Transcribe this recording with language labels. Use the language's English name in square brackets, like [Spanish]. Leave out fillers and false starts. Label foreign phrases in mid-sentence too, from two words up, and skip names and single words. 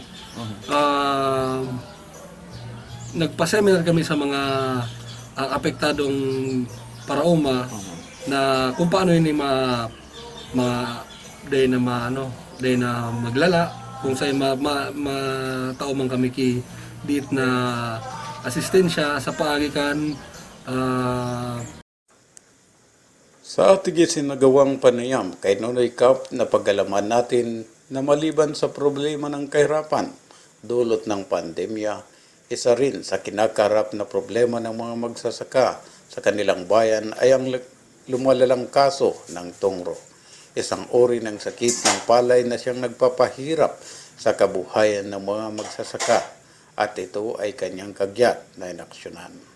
[Bikol] nagpa-seminar kami sa mga apektadong parauma na kung paano yun day na maglala, kung sa'yo matao man kami ki diit na asistensya sa paagikan. [Filipino] Sa ating sinagawang panayam kay Nonoy Cap na pag-alaman natin na maliban sa problema ng kahirapan, dulot ng pandemya, isa rin sa kinakarap na problema ng mga magsasaka sa kanilang bayan ay ang lumalalang kaso ng tungro. Isang uri ng sakit ng palay na siyang nagpapahirap sa kabuhayan ng mga magsasaka at ito ay kanyang kagyat na inaksyonan.